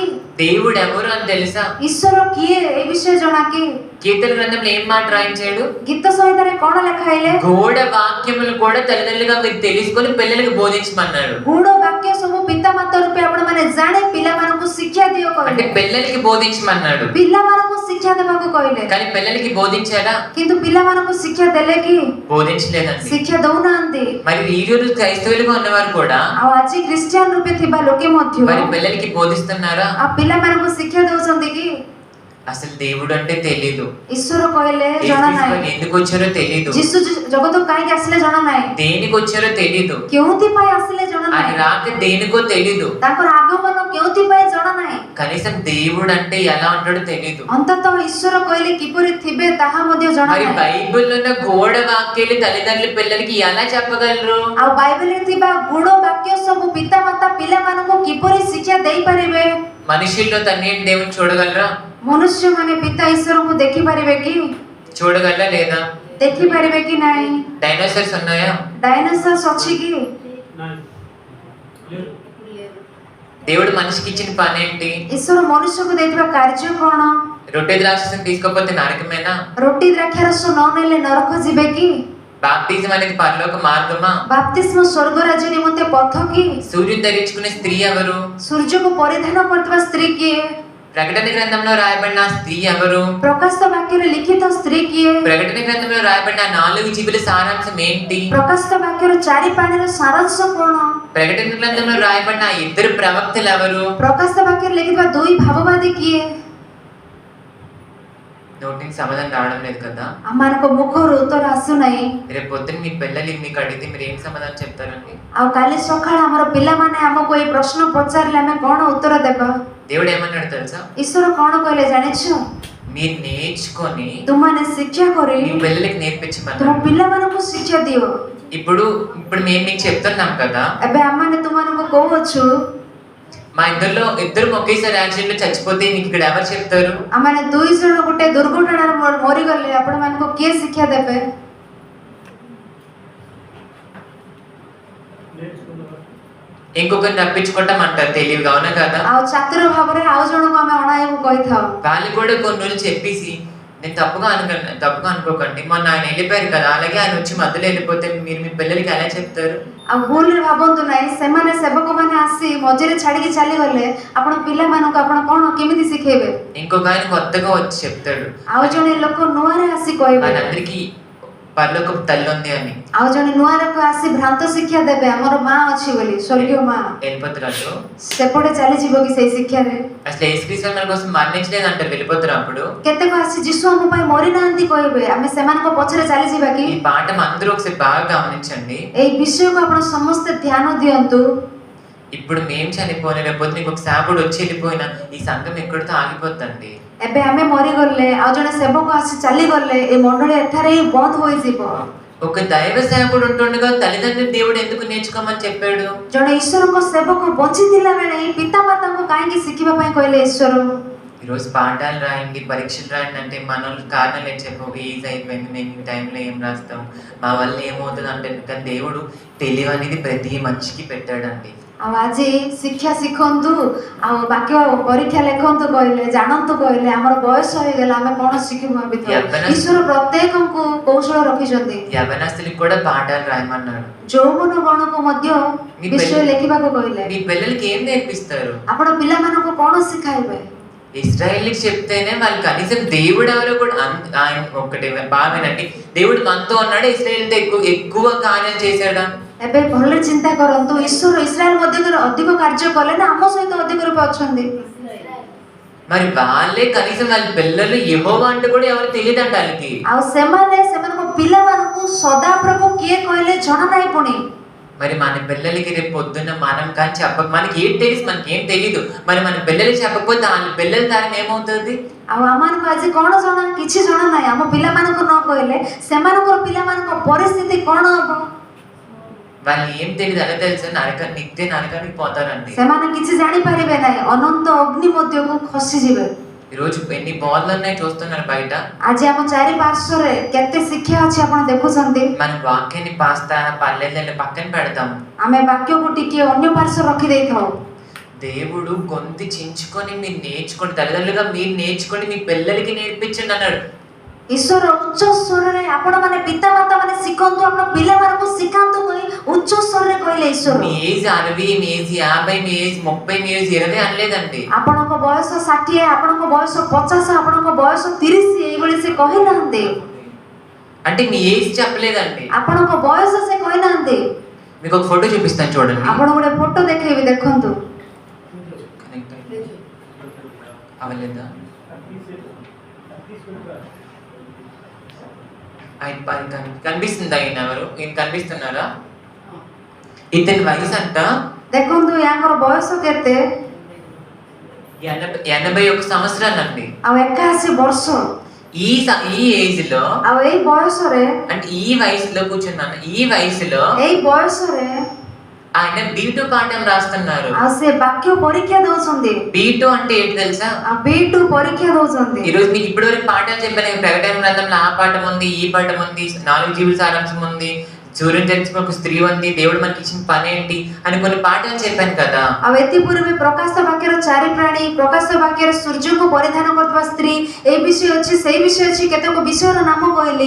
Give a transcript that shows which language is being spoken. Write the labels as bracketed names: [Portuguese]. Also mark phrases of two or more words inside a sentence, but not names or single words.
[Telugu] దేవుడు ఎవరు అని తెలుసా? [Odia] ଈଶ୍ୱର କିଏ ଏ ବିଷୟ ଜଣା କି? [Telugu] కీర్తన గ్రంథంలో ఏం మాట రాయించాడు? [Odia] ଗୀତ ସଂହିତାରେ କଣ ଲେଖା ହେଇଲେ? [Telugu] గోడ వాక్యములు కూడా తల్లిదండ్రులుగా మీరు తెలుసుకొని పిల్లలకు బోధించమన్నాడు. [Odia] ଗୂଢ ବାକ୍ୟ ସବୁ ପିତାମାତା ରୂପେ ଆପଣମାନେ ଜାଣି ପିଲାମାନଙ୍କୁ ଶିକ୍ଷା ଦିଅ [Telugu] అంటే [Odia] କହିଲେ। [Telugu] పిల్లలకి బోధించమన్నాడు. [Odia] ପିଲାମାନଙ୍କୁ ଶିକ୍ଷା ଦେବାକୁ କହିଲେ, [Telugu] కానీ పిల్లలకి బోధించారా? [Odia] କିନ୍ତୁ ପିଲାମାନଙ୍କୁ ଶିକ୍ଷା ଦେଲେ କି? [Telugu] బోధించలేదండి. [Odia] ଶିକ୍ଷା ଦଉନାହାନ୍ତି। [Telugu] మరి ఈ రోజు క్రైస్తవులుగా ఉన్నవారు కూడా [Odia] ଆଉ ଆଜି ଖ୍ରୀଷ୍ଟିଆନ ରୂପେ ଥିବା ଲୋକେ ମଧ୍ୟ [Telugu] మరి పిల్లలకి బోధిస్తున్నారా? [Odia] ଆଉ ପିଲାମାନଙ୍କୁ ଶିକ୍ଷା ଦଉଛନ୍ତି କି? [Telugu] అసలు దేవుడు అంటే తెలీదు, [Odia] ଈଶ୍ୱର କହିଲେ ଜଣା [Telugu] యేసుక్రీస్తు [Odia] ନାହିଁ। [Telugu] ఎందుకు వచ్చారో తెలీదు, [Odia] ଯୀଶୁ ଜଗତକୁ କାହିଁକି ଆସିଲେ ଜଣା ନାହିଁ। [Telugu] దేనికి వచ్చారో తెలీదు, [Odia] କେଉଁଥିପାଇଁ ଆସିଲେ ଜଣା [Telugu] ఆయన [Odia] ନାହିଁ। [Telugu] రాక దేనికో తెలీదు, [Odia] ତାଙ୍କର ଆଗମନ କେଉଁଥିପାଇଁ ଜଣା ନାହିଁ। [Telugu] కనీసం దేవుడు అంటే ఎలా ఉంటాడో తెలీదు. [Odia] ଅନ୍ତତଃ ଈଶ୍ୱର କହିଲେ କିପରି ଥିବେ ତାହା ମଧ୍ୟ ଜଣା [Telugu] మరి [Odia] ନାହିଁ। [Telugu] బైబిల్లో ఉన్న గోడ వాక్యాలు తల్లిదండ్రులు పిల్లలకి ఎలా చెప్పగలరు? [Odia] ଆଉ ବାଇବେଲରେ ଥିବା ଗୂଢ ବାକ୍ୟ ସବୁ ପିତାମାତା ପିଲାମାନଙ୍କୁ କିପରି ଶିକ୍ଷା ଦେଇପାରିବେ? [Telugu] మనుషుల్లో తండ్రి దేవుని చూడగలరా? [Odia] ମନୁଷ୍ୟମାନେ ପିତା ଈଶ୍ୱରଙ୍କୁ ଦେଖିପାରିବେ କି? [Telugu] చూడగలరా లేదా? [Odia] ଦେଖିପାରିବେ କି ନାହିଁ? [Telugu] డైనోసార్స్ ఉన్నాయా? [Odia] ଡାଇନୋସର୍ସ ଅଛି କି? [Telugu] దేవుడు మనిషికి ఇచ్చిన పని ఏంటి? [Odia] ଈଶ୍ୱର ମନୁଷ୍ୟକୁ ଦେଇଥିବା କାର୍ଯ୍ୟ କଣ? [Telugu] రొట్టె ద్రాక్షసం తీసుకోకపోతే నరకమేనా? [Odia] ରୁଟି ଦ୍ରାକ୍ଷାରସ ନ ନେଲେ ନରକ ଯିବେ କି? [Telugu] బాప్తిజం అనేది పరలోక మార్గమా? [Odia] ବାପ୍ତିସ୍ମ ସ୍ୱର୍ଗ ରାଜ୍ୟ ନିମନ୍ତେ ପଥ କି? [Telugu] సూర్యుని ధరించుకునే స్త్రీ ఎవరు? [Odia] ସୂର୍ଯ୍ୟକୁ ପରିଧାନ କରୁଥିବା ସ୍ତ୍ରୀ କିଏ? [Telugu] ప్రకటన గ్రంథంలో రాయబడిన ఆ స్త్రీ ఎవరు? [Odia] ପ୍ରକାଶିତ ବାକ୍ୟରେ ଲିଖିତ ସ୍ତ୍ରୀ କିଏ? [Telugu] ప్రకటన గ్రంథంలో రాయబడిన 4 జీవుల సారాంశం ఏంటి? [Odia] ପ୍ରକାଶିତ ବାକ୍ୟର 4 ପାଣିର ସାରାଂଶ କଣ? [Telugu] ప్రకటన గ్రంథంలో రాయబడిన ఆ ఇద్దరు ప్రవక్తలు ఎవరు? [Odia] ପ୍ରକାଶିତ ବାକ୍ୟରେ ଲେଖିଥିବା 2 ଭାବବାଦୀ କିଏ? [Telugu] నోటికి సమాధానం రావడం లేదు కదా. [Odia] ଆମମାନଙ୍କ ମୁଖରୁ ଉତ୍ତର ଆସୁନାହିଁ। [Telugu] రేపు పొద్దున్న మీ పిల్లలు మీకు అడిగితే మీరు ఏం సమాధానం చెప్తారండి? [Odia] ଆଉ କାଲି ସକାଳେ ଆମର ପିଲାମାନେ ଆମକୁ ଏଇ ପ୍ରଶ୍ନ ପଚାରିଲେ ଆମେ କଣ ଉତ୍ତର ଦେବା? [Telugu] దేవుడు ఏమన్నాడు తెలుసా? [Odia] ଈଶ୍ୱର କଣ କହିଲେ ଜାଣିଛ? [Telugu] మీరు నేర్చుకొని [Odia] ତୁମମାନେ ଶିକ୍ଷା କରି [Telugu] మీ పిల్లలకి [Odia] ତୁମ [Telugu] నేర్పించమన్నాడు. [Odia] ପିଲାମାନଙ୍କୁ ଶିକ୍ଷା ଦିଅ। [Telugu] ఇప్పుడు మేము మీకు చెప్తున్నాం కదా, [Odia] ଏବେ ଆମମାନେ ତୁମମାନଙ୍କୁ କହୁଅଛୁ, [Telugu] మా ఇద్దరు ఒకేసారి యాక్సిడెంట్ లో చచ్చిపోతే మీకు ఇక్కడ ఎవరు చెప్తారు? [Odia] ଆମମାନେ 2 ଜଣ ଗୋଟେ ଦୁର୍ଘଟଣାରେ ମରିଗଲେ ଆପଣମାନଙ୍କୁ କିଏ ଶିକ୍ଷା ଦେବେ? [Telugu] ఇంకొకరిని రప్పించుకుంటాం అంటారు తెలివిగా, అవునా కదా? [Odia] ଆଉ ଚାତୁର ଭାବରେ ଆଉ ଜଣକୁ ଆମେ ଅଣାଇବାକୁ କହିଥାଉ। [Telugu] వాళ్ళు కూడా కొన్ని రోజులు చెప్పేసి, నేను తప్పుగా అనుకోకండి, మొన్న ఆయన వెళ్ళిపోయారు కదా, అలాగే ఆయన వచ్చి మధ్యలో వెళ్ళిపోతే మీరు మీ పిల్లలకి ఎలా చెప్తారు? [Odia] ଆଉ ଭୁଲରେ ଭାବନ୍ତୁ ନାହିଁ, ସେମାନେ ସେବକମାନେ ଆସି ମଝିରେ ଛାଡିକି ଚାଲିଗଲେ ଆପଣ ପିଲାମାନଙ୍କୁ ଆପଣ କଣ କେମିତି ଶିଖେଇବେ? [Telugu] ఇంకొక ఆయన కొత్తగా వచ్చి చెప్తాడు, [Odia] ଆଉ ଜଣେ ଲୋକ ନୂଆରେ ଆସି କହିବେ। [Telugu] వాళ్ళందరికీ పరలోకపు తల్లి ఉంది అని [Odia] ଆଉ ଜଣେ ନୂଆ ଲୋକ ଆସି ଭ୍ରାନ୍ତ ଶିକ୍ଷା ଦେବେ ଆମର ମା ଅଛି ବୋଲି ସ୍ୱର୍ଗୀୟ ମା [Telugu] వెళ్ళిపోతున్నారు. [Odia] ସେପଟେ ଚାଲିଯିବ କି ସେଇ ଶିକ୍ଷାରେ? [Telugu] అసలు యేసుక్రీస్తు మన కోసం మరణించలేదు అంటారు వెళ్ళిపోతున్నప్పుడు. [Odia] କେତେକ ଆସି ଯୀଶୁ ଆମ ପାଇଁ ମରିନାହାନ୍ତି କହିବେ, ଆମେ ସେମାନଙ୍କ ପଛରେ ଚାଲିଯିବା କି? [Telugu] ఈ పాఠం అందరూ ఒకసారి బాగా గమనించండి. [Odia] ଏଇ ବିଷୟକୁ ଆପଣ ସମସ୍ତେ ଧ୍ୟାନ ଦିଅନ୍ତୁ. [Telugu] ఇప్పుడు మేము చనిపోయిన లేకపోతే నీకు ఒక సేవకుడు వచ్చి వెళ్ళిపోయినా ఈ సంఘం ఎక్కడితో ఆగిపోద్దండి. [Odia] ଏବେ ଆମେ ମରିଗଲେ ଆଉ ଜଣେ ସେବକ ଆସି ଚାଲିଗଲେ ଏ ମଣ୍ଡଳୀ ଏଠାରେ ହିଁ ବନ୍ଦ ହୋଇଯିବ. [Telugu] ఒక దైవ సేవకుడు ఉంటుండగా తల్లిదండ్రులు దేవుడు ఎందుకు నేర్చుకోమని చెప్పాడు? [Odia] ଜଣେ ଈଶ୍ୱରଙ୍କ ସେବକ ବଞ୍ଚିଥିଲା ବେଳେ ପିତାମାତାଙ୍କୁ କାହିଁକି ଶିଖିବା ପାଇଁ କହିଲେ ଈଶ୍ୱର? [Telugu] ఈరోజు పాఠాలు రాయండి, పరీక్షలు రాయండి అంటే మన కారణాలు ఏం చెప్పవు. ఏజ్ అయిపోయింది, మేము ఈ టైంలో ఏం రాస్తాం, మా వల్ల ఏమవుతుంది అంటే, కానీ దేవుడు తెలివి అనేది ప్రతి మనిషికి పెట్టాడండి. [Odia] ଆଉ ଆଜି ଶିକ୍ଷା ଶିଖନ୍ତୁ ଆଉ ବାକ୍ୟ ପରୀକ୍ଷା ଲେଖନ୍ତୁ କହିଲେ, ଜାଣନ୍ତୁ କହିଲେ ଆମର ବୟସ ହେଇଗଲା ଆମେ କଣ ଶିଖିବୁ ଭାବିଥାଉ. ଈଶ୍ୱର ପ୍ରତ୍ୟେକଙ୍କୁ କୌଶଳ ରଖିଛନ୍ତି. [Telugu] యవనస్తులకు కూడా పాఠాలు రాయమన్నాడు. [Odia] ଯୌବନ ଗଣକୁ ମଧ୍ୟ ବିଷୟ ଲେଖିବାକୁ କହିଲେ. [Telugu] మీ పిల్లలకి ఏం నేర్పిస్తారు? [Odia] ଆପଣ ପିଲାମାନଙ୍କୁ କଣ ଶିଖାଇବେ? [Telugu] ఇశ్రాయేలీకి చెప్తేనే వాళ్ళు కనీసం దేవుడు ఎవరో కూడా ఆయన ఒకటి బాగానండి, దేవుడు మనతో ఉన్నాడు, ఇశ్రాయేల్తో ఎక్కువ కార్యాలు చేశాడా? [Odia] ଏବେ ଭଲରେ ଚିନ୍ତା କରନ୍ତୁ, ଈଶ୍ୱର ଇସ୍ରାଏଲ ମଧ୍ୟରେ ଅଧିକ କାର୍ଯ୍ୟ କଲେ ନା ଆମ ସହିତ ଅଧିକ ରୂପେ ଅଛନ୍ତି? [Telugu] మరి వాళ్ళే కనీసం వాళ్ళ పిల్లలు యెహోవా అంటే కూడా ఎవరు తెలియదంట వాళ్ళకి. [Odia] ଆଉ ସେମାନେ ସେମାନଙ୍କ ପିଲାମାନଙ୍କୁ ସଦାପ୍ରଭୁ କିଏ କହିଲେ ଜଣା ନାହିଁ. ପୁଣି [Telugu] మరి మన పిల్లలకి రేపు పొద్దున్న మనం కానీ మనకి ఏం తెలుసు, మనకి ఏం తెలీదు. మరి మన పిల్లలకి చెప్పకపోతే వాళ్ళ పిల్లల తరం ఏమవుతుంది? [Odia] ଆଉ ଆମମାନଙ୍କୁ ଆଜି କଣ ଜଣା? କିଛି ଜଣା ନାହିଁ. ଆମ ପିଲାମାନଙ୍କୁ ନ କହିଲେ ସେମାନଙ୍କର ପିଲାମାନଙ୍କ ପରିସ୍ଥିତି କଣ ହବ? [Telugu] వాళ్ళు ఏం తెలియదు, అలా తెలుసు నిత్య నరకానికి పోతారండి. [Odia] ସେମାନେ କିଛି ଜାଣିପାରିବେ ନାହିଁ, ଅନନ୍ତ ଅଗ୍ନି ମଧ୍ୟକୁ ଖସିଯିବେ. [Telugu] ఈరోజు ఎన్ని బోధలు ఉన్నాయి చూస్తున్నారు బయట. [Odia] ଆଜି ଆମ ଚାରି ପାର୍ଶ୍ୱରେ କେତେ ଶିକ୍ଷା ଅଛି ଆପଣ ଦେଖୁଛନ୍ତି. [Telugu] మన వాక్యాన్ని పాస్తా పల్లెల్లో పక్కన పెడతాం. [Odia] ଆମେ ବାକ୍ୟକୁ ଟିକେ ଅନ୍ୟ ପାର୍ଶ୍ୱ ରଖିଦେଇଥାଉ. [Telugu] దేవుడు గొంతు చించుకొని మీరు నేర్చుకోండి, తల్లిదండ్రులుగా మీరు నేర్చుకొని మీ పిల్లలకి నేర్పించండి అన్నాడు. [Odia] ଈଶ୍ୱର ଉଚ୍ଚ ସ୍ୱରରେ ଆପଣମାନେ ପିତାମାତା ମାନେ ଶିଖନ୍ତୁ, ଆପଣ ପିଲାମାନଙ୍କୁ ଶିଖାନ୍ତୁ କହି ଉଚ୍ଚ ସ୍ୱରରେ କହିଲେ ଈଶ୍ୱର. [Telugu] మీ ఏజ్ 60, మీ ఏజ్ 50, మీ ఏజ్ 30, మీ ఏజ్ 20 అనలేదండి. [Odia] ଆପଣଙ୍କ ବୟସ 60, ଆପଣଙ୍କ ବୟସ 50, ଆପଣଙ୍କ ବୟସ 30 ଏଇଭଳି ସେ କହିନାହାନ୍ତି. [Telugu] అంటే మీ ఏజ్ చెప్పలేదండి. [Odia] ଆପଣଙ୍କ ବୟସ ସେ କହିନାହାନ୍ତି. [Telugu] మీకు ఒక ఫోటో చూపిస్తాను చూడండి. [Odia] ଆପଣ ଗୋଟେ ଫଟୋ ଦେଖେଇବି, ଦେଖନ୍ତୁ. [Telugu] అవలేదా? కనిపిస్తుంది ఆయన ఎవరు? ఈయన కనిపిస్తున్నారా? ఇతని వయసు అంట [Odia] ଦେଖନ୍ତୁ ୟାଙ୍କର ବୟସ କେତେ? [Telugu] 81 సంవత్సరాలండి. [Odia] ଆଉ 81 ବର୍ଷ. [Telugu] ఈ ఏజ్ లో [Odia] ଆଉ ଏଇ ବୟସରେ, [Telugu] అంటే ఈ వయసులో కూర్చున్నాను, ఈ వయసులో [Odia] ଏଇ ବୟସରେ [Telugu] ఆయన B2 పాఠం రాస్తున్నారు. [Odia] ଆଉ ସେ ବାକ୍ୟ ପରୀକ୍ଷା ଦଉଛନ୍ତି. [Telugu] B2 అంటే ఏంటి తెలుసా? [Odia] ଆଉ B2 ପରୀକ୍ଷା ଦଉଛନ୍ତି. [Telugu] ఈ రోజు మీకు ఇప్పటివరకు పాఠాలు చెప్పాను. ప్రకటన గ్రంథంలో ఆ పాఠం ఉంది, ఈ పాఠం ఉంది, 4 జీవుల సారాంశం ఉంది, సూర్యుని జన్మించిన ఒక స్త్రీ ఉంది, దేవుడు మనకి ఇచ్చిన పని ఏంటి అని కొన్ని పాఠాలు చెప్పాను కదా. [Odia] ଆଉ ଏଥିପୂର୍ବେ ପ୍ରକାଶ ବାକ୍ୟର 4 ପ୍ରାଣୀ, ପ୍ରକାଶ ବାକ୍ୟର ସୂର୍ଯ୍ୟଙ୍କୁ ପରିଧାନ କରୁଥିବା ସ୍ତ୍ରୀ, ଏଇ ବିଷୟ ଅଛି, ସେଇ ବିଷୟ ଅଛି, କେତେକ ବିଷୟର ନାମ କହିଲି.